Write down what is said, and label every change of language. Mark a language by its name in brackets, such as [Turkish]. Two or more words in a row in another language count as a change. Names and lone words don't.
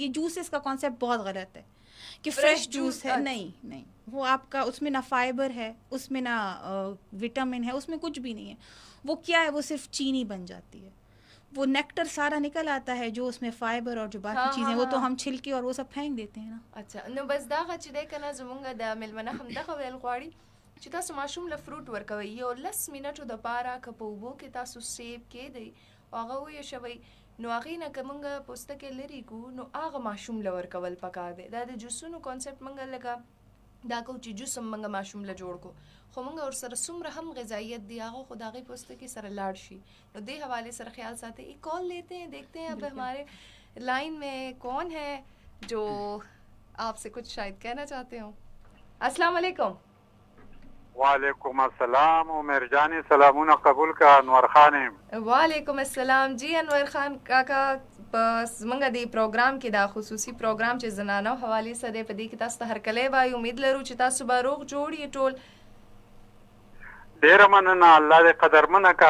[Urdu] یہ جوسز کا کانسیپٹ بہت غلط ہے کہ فریش جوس ہے. نہیں، وہ آپ کا اس میں نہ فائبر ہے، اس میں نہ وٹامن ہے، اس میں کچھ بھی نہیں ہے. وہ کیا ہے، وہ صرف چینی بن جاتی ہے. وہ نیکٹر سارا نکل آتا ہے جو اس میں فائبر اور جو باقی چیزیں، وہ تو ہم چھلکے اور وہ سب پھینک دیتے ہیں نا. اچھا، [Pashto] نو بس دا چې دی کنه زمونږ د میلمنه هم دغه ویل غواړي چې تاسو ماشوم له فروټ ورکوئ، یو 10 منټو دپاره که په اوبو کې تاسو سیب کیدئ او هغه ویشوئ، نو هغې نه که مونږ پوستکی لرې کړو نو هغه ماشوم له ورکول پکار دی. دا د جوسونو کانسیپټ مونږ لکه دا کوو چې جوس هم مونږ ماشوم له جوړ کړو، خو مونږ ورسره څومره هم غذایت دی هغه خو د هغې پوستکي سره لاړ شي. نو دې حوالے سره خیال ساتیں. [Urdu] ایک کال لیتے ہیں، دیکھتے ہیں اب ہمارے لائن میں کون ہے جو آپ سے کچھ شاید کہنا چاہتے ہوں. [Arabic] السلام علیکم. وعلیکم السلام. [Pashto] عمر جانی سلامونه قبول کا. انور خان. [Arabic] وعلیکم السلام. [Pashto] جی انور خان کاکا، بس منګه دی پروګرام کې دا خصوصي پروګرام چې زنانو حواله سره په دې کې تاسو ته هرکلی وایو. امید لرو چې تاسو به روغ جوړ یې ټول. ډیر مننه، الله دې قدرمنه کا.